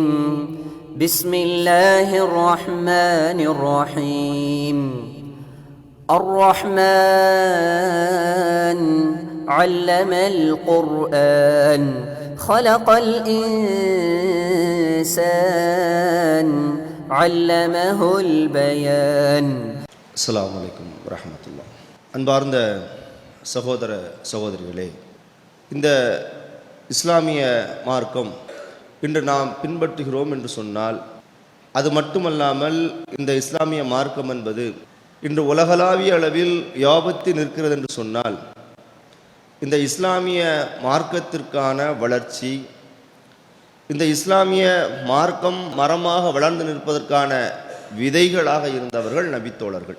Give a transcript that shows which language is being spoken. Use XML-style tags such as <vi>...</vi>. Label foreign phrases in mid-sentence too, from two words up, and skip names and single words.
<ar>بسم الله الرحمن الرحيم. الرحمن علم القرآن خلق الإنسان علمه البيان. السلام عليكم ورحمة الله.</ar> <ta>அன்பார்ந்த சகோதர சகோதரிகளே, இந்த இஸ்லாமிய மார்க்கம் இன்று நாம் பின்பற்றுகிறோம் என்று சொன்னால், அது மட்டுமல்லாமல் இந்த இஸ்லாமிய மார்க்கம் என்பது இன்று உலகளாவிய அளவில் வியாபித்து நிற்கிறது என்று சொன்னால், இந்த இஸ்லாமிய மார்க்கத்திற்கான வளர்ச்சி, இந்த இஸ்லாமிய மார்க்கம் மரமாக வளர்ந்து நிற்பதற்கான விதைகளாக இருந்தவர்கள் நபித்தோழர்கள்.</ta>